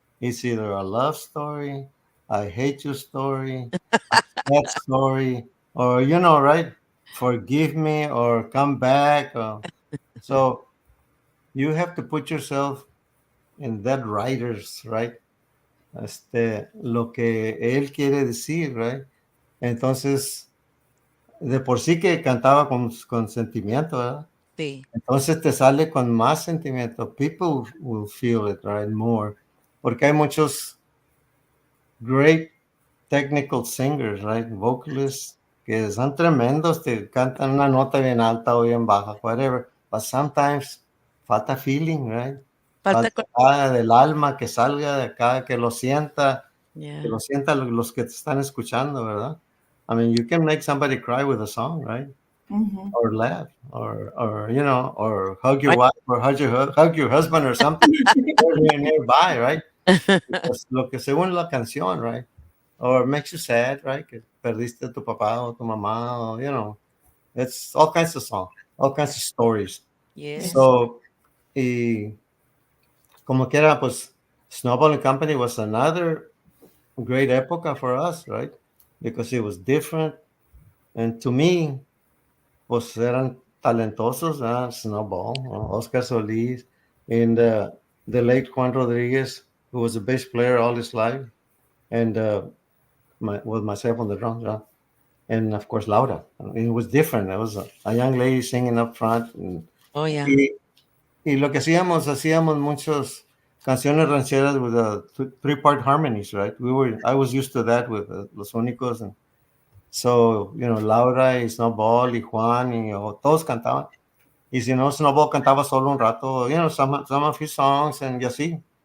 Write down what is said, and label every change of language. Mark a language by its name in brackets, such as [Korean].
[English] It's either a love story, I hate you story, a sad story, or, right? Forgive me or come back. So you have to put yourself in that writer's, right? [Spanish] Lo que él quiere decir, right? Entonces, de por sí que cantaba con sentimiento, ¿verdad? Sí. Entonces te sale con más sentimiento. [English] People will feel it, right? More. [Spanish] Porque hay muchos [English] great technical singers, right? [Spanish] Vocalists que son tremendos, te cantan una nota bien alta o bien baja, whatever. [English] But sometimes falta feeling, right? [Spanish] Falta del alma que salga de acá, que lo sienta, [English] Yeah. [Spanish] que lo sientan los que te están escuchando, ¿verdad? [English] I mean, you can make somebody cry with a song, right? Mm-hmm. Or laugh, or or hug your wife, or hug your husband, or something nearby, right? [Spanish] Because lo que según la canción, right? [English] Or makes you sad, right? [Spanish] Que perdiste a tu papá o tu mamá, [English] or, it's all kinds of songs, all kinds of stories. Yes. So, y como quiera, pues, Snowball and Company was another great época for us, right? Because it was different. And to me, pues eran talentosos, Snowball, Oscar Solis, and the late Juan Rodriguez, who was a bass player all his life, and with myself on the drums, and of course Laura. It was different. It was a young lady singing up front. And, Oh, yeah. [Spanish] y lo que hacíamos muchos canciones rancheras with three-part harmonies, right? [English] I was used to that with Los Únicos, and so, Laura [Spanish] y Snowball y Juan y todos cantaban. Y si no, Snowball cantaba solo un rato, [English] some of his songs [Spanish] and así.